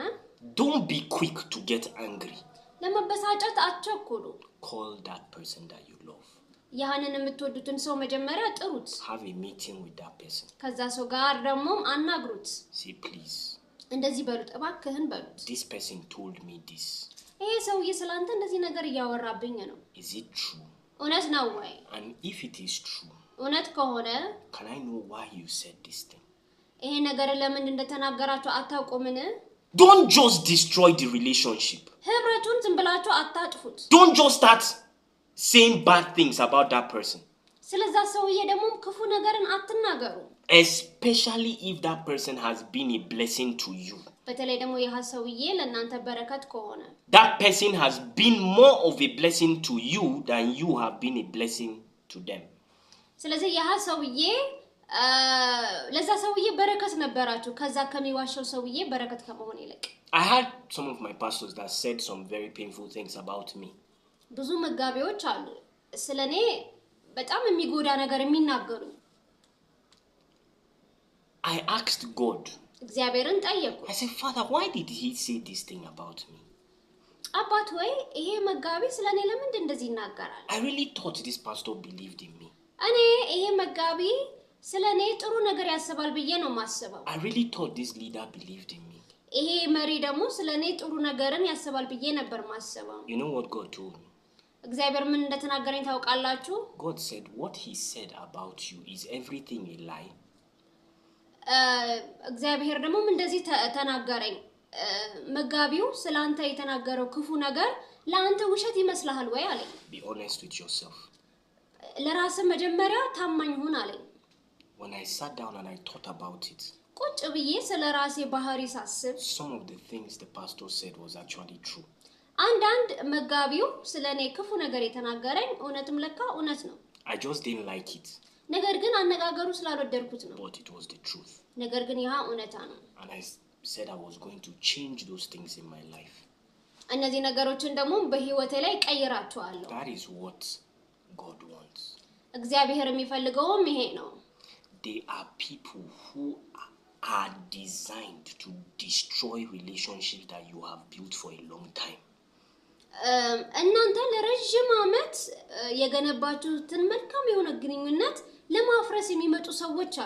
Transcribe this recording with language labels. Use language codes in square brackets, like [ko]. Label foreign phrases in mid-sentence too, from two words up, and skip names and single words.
[en] don't be quick to get angry. [am] ለመበሳጨት አትቸኩሉ. [en] Call that person that you love. [am] ያንን የምትወዱትን ሰው መጀመሪያ ጥሩት. [en] Have a meeting with that person. [am] ከዛ ሰው ጋር ደግሞ አናግሩት. [en] Say, please, [am] እንደዚህ በሉት፣ እባክህን በሉት። [en] this person told me this. [am] ይሄ ሰውዬ ስላንተ እንደዚህ ነገር እያወራብኝ ነው. [en] Is it true? [am] እውነት ነው ወይ? [en] And if it is true, [am] እውነት ከሆነ [en] can I know why you said this thing? [am] ይሄ ነገር ለምን እንደተናገራችሁ አታውቁምን? [en] Don't just destroy the relationship. [am] ህብረቱን ዝም ብላችሁ አታጥፉት. [en] Don't just start saying bad things about that person. [am] ስለዛ ሰውዬ ደግሞ ክፉ ነገርን አትናገሩ. [en] Especially if that person has been a blessing to you. [am] በተለይ ደግሞ የሐሰውዬ ለእናንተ በረከት ከሆነ [en] that person has been more of a blessing to you than you have been a blessing to them. [am] ስለዚህ የሐሰውዬ ለዛ ሰውዬ በረከት ነበራችሁ ከዛ ከሚዋሸው ሰውዬ በረከት ከመሆን ይልቅ [en] I had some of my pastors that said some very painful things about me. [am] ብዙ መጋቢዎች አሉ ስለኔ በጣም የሚጎዳ ነገር የሚናገሩ [en] I asked God. [am] እግዚአብሔርን ጠየቁ [en] I said, Father, why did he say this thing about me? [am] አባት ወይ ይሄ መጋቢ ስለኔ ለምን እንደዚህ ይናገራል? [en] I really thought this pastor believed in me. [am] እኔ ይሄ መጋቢ ስለኔ ጥሩ ነገር ያስባል ብዬ ነው ማስበው [en] I really thought this leader believed in me. [am] ይሄ መሪ ደግሞ ስለኔ ጥሩ ነገርን ያስባል ብዬ ነበር ማስበው [en] You know what God told me? [am] እግዚአብሔር ምን እንደተናገረኝ ታውቃላችሁ? [en] God said what he said about you is everything a lie. [am] እግዚአብሔር ደግሞ እንደዚህ ተናገረኝ መጋቢው ስላንተ የተናገረው ክፉ ነገር ለአንተ ውሸት ይመስልሃል ወይ አለኝ [en] Be honest with yourself. [am] ለራስ መጀመሪያ ታማኝ ሁን አለኝ [en] When I sat down and I thought about it, [am] ቁጭ ብዬ ስለራሴ ባህሪ ሳስብ [en] some of the things the pastor said was actually true. [am] አንዳንድ መጋቢው ስለኔ ክፉ ነገር የተናገረኝ እውነትም ለካ እውነት ነው [en] I just didn't like it, [am] ነገር ግን አነጋገሩ ስላልወደድኩት ነው [en] but it was the truth. [am] ነገር ግን ያ እውነታ ነው [en] And I said I was going to change those things in my life. [am] እነዚህ ነገሮችን ደግሞ በህይወቴ ላይ ቀይራቸዋለሁ [en] That is what God wants. [am] እግዚአብሔር የሚፈልገውም ይሄ ነው [en] They are people who are designed to destroy relationships that you have built for a long time. [am] እናንተ ለረጅም ዓመት የገነባችሁትን መልካም የሆነ ግንኙነት ለማፍረስ የሚመጡ ሰዎች አሉ